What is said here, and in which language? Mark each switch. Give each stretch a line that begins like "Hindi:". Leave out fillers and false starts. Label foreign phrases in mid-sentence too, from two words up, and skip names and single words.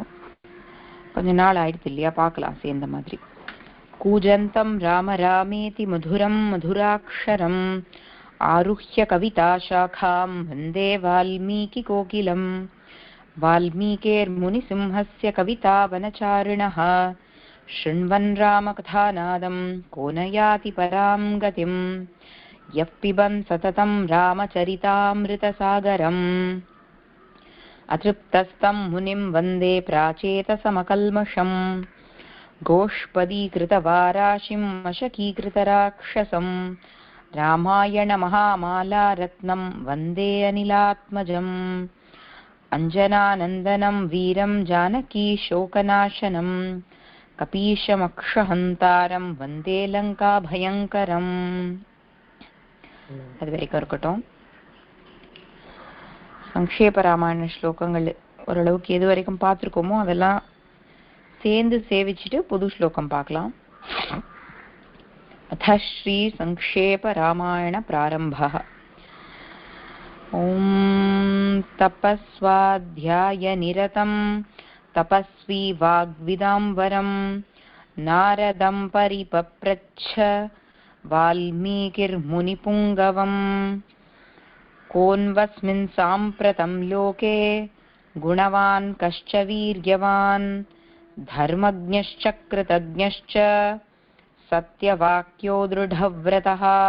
Tamil: கொஞ்ச நாள் ஆயிடுது இல்லையா, பார்க்கலாம் சேர்ந்த மாதிரி.
Sanskrit: कूजन्तम् राम रामेति मधुरम् मधुराक्षरम् आरुह्य कविता शाखाम् वन्दे वाल्मीकि कोकिलम् वाल्मीकेर् मुनिसिंहस्य कविता वनचारिणः शृण्वन् रामकथानादं को न याति परां गतिं यः पिबन् सततं रामचरितामृतसागरम् अतृप्तस्तं मुनिं वन्दे प्राचेतसमकल्मषम् गोष्पदीकृतवाराशिं मशकीकृतराक्षसं रामायणमहामालारत्नं वन्दे अनिलात्मजम् अञ्जनानन्दनं वीरं जानकीशोकनाशनं कपीशमक्षहन्तारम् वन्दे लङ्का भयङ्करम्.
Tamil: அது வரைக்கும் இருக்கட்டும். சங்கேப ராமாயண ஸ்லோகங்கள் ஓரளவுக்கு எது வரைக்கும் பார்த்துருக்கோமோ அதெல்லாம் சேர்ந்து சேவிச்சுட்டு புது ஸ்லோகம் பார்க்கலாம்.
Sanskrit: अथ श्री संक्षेप रामायण प्रारम्भः. ओम् तपस्वाध्याय निरतम् तपस्वी वाग्विदाम्बरं नारदं परिपप्रच्छ वाल्मीकिर्मुनिपुङ्गवं कोऽन्वस्मिन् साम्प्रतं लोके गुणवान् कश्च वीर्यवान् धर्मज्ञश्च कृतज्ञश्च सत्यवाक्यो दृढव्रतः